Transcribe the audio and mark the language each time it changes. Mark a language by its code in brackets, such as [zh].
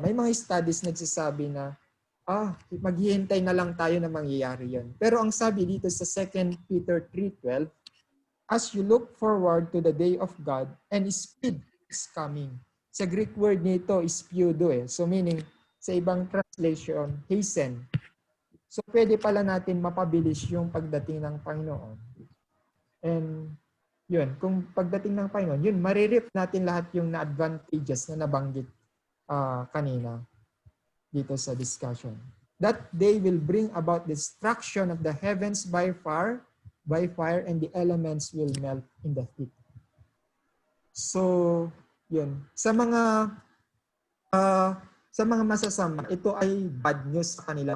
[tl] May mga studies nagsasabi na maghihintay na lang tayo na mangyayari yan. Pero ang sabi dito sa 2 Peter 3:12, [en] as you look forward to the day of God, and speed is coming. [tl] Sa Greek word nito is pseudo So meaning, sa ibang translation, hasten. So pwede pala natin mapabilis yung pagdating ng Panginoon. And yun, kung pagdating ng Panginoon, yun, maririp natin lahat yung na-advantages na nabanggit kanina dito sa discussion. [en] That day will bring about destruction of the heavens by fire, and the elements will melt in the heat. [tl] So, yun. Sa mga masasama, ito ay bad news sa kanila.